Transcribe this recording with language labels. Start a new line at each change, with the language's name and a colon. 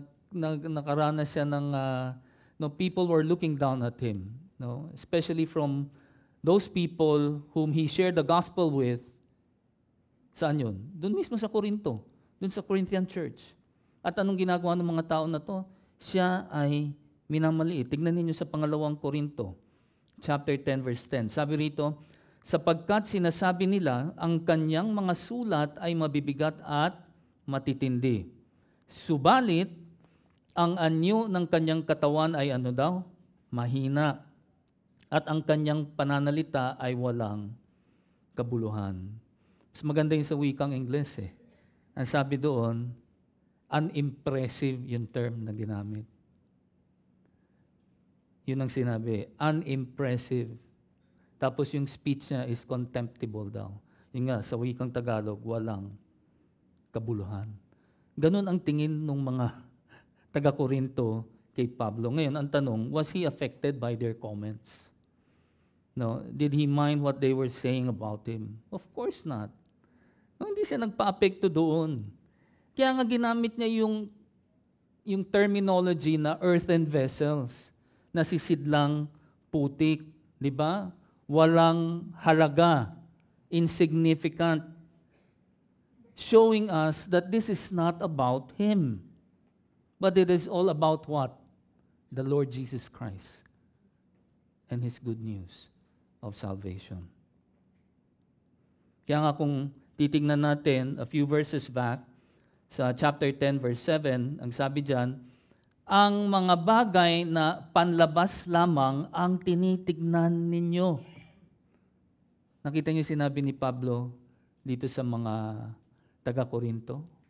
Filipino: Nakaranas siya ng,
English: people were looking down at him, no? Especially from those people whom he shared the gospel with.
Filipino: Saan yun? Doon mismo sa Corinto, doon sa Corinthian church. At anong ginagawa ng mga tao na to? Siya ay minamaliit. Tignan ninyo sa 2 Corinto, chapter 10, verse 10. Sabi rito, sapagkat sinasabi nila, ang kanyang mga sulat ay mabibigat at matitindi. Subalit, ang anyo ng kanyang katawan ay mahina. At ang kanyang pananalita ay walang kabuluhan. Mas maganda yung sa wikang Ingles Ang sabi doon, unimpressive yung term na ginamit. Yun ang sinabi, unimpressive. Tapos yung speech niya is contemptible daw. Yung nga, sa wikang Tagalog, walang kabuluhan. Ganun ang tingin ng mga taga-Korinto kay Pablo. Ngayon, ang tanong,
English: was he affected by their comments? No? Did he mind what they were saying about him? Of course not.
Filipino: No, hindi siya nagpa-apekto doon. Kaya nga ginamit niya yung terminology na
English: earthen vessels,
Filipino: na sisidlang putik, di ba? Walang halaga,
English: insignificant, showing us that this is not about him, but it is all about what? The Lord Jesus Christ and His good news of salvation.
Filipino: Kaya nga kung titignan natin
English: a few verses back,
Filipino: sa chapter 10, verse 7, ang sabi diyan, ang mga bagay na panlabas lamang ang tinitignan ninyo. Nakita niyo sinabi ni Pablo dito sa mga taga-Korinto?